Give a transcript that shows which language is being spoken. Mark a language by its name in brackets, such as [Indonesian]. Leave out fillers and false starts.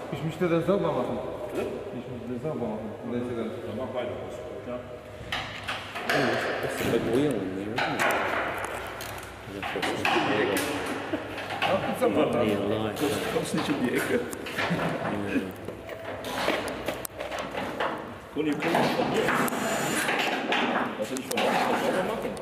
[German] Ich möchte das sauber machen. Ich möchte das sauber machen. Das ist dann. Dann mach weiter. Ja. [English] That's a big wheel in there, isn't it? [German] Ach, sauber machen. Du kommst nicht um die Ecke. Conny, komm nicht von hier. Was soll ich von da sauber machen?